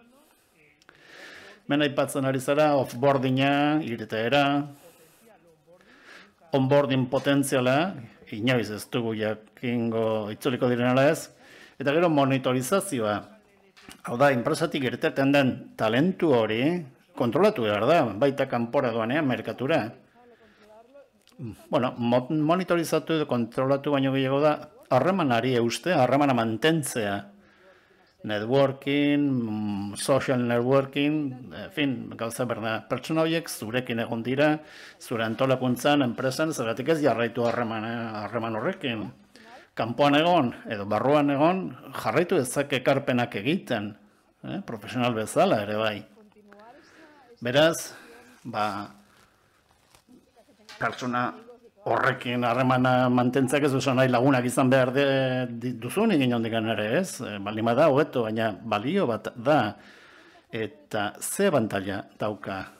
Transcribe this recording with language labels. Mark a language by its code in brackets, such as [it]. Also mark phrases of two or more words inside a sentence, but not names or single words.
[eu] Hemen aipatzen ari zara, off-boardinga, irteera, onboarding potentziala, inoiz ez dugu jakingo itzuliko direnala ez, eta gero monitorizazioa. Hau da, enpresatik irteten den talentu hori kontrolatu behar da, baita kanpora doanean, merkatura. Monitorizatu edo kontrolatu baino gehiago da, harremanari euste, harremana mantentzea. [en] Networking, social networking, [eu] gauza berda, pertsona horiek zurekin egon dira, zure antolakuntzan, enpresan, zergatik ez jarraitu harreman horrekin. Kanpoan egon, edo barruan egon, jarraitu ezak ekarpenak egiten, profesional bezala ere bai. Beraz, pertsona horrekin harremana mantentzak ez duzu nahi lagunak izan behar duzunik inondik ere ez, baldin bada hobeto, baina balio bat da, eta ze abantaila dauka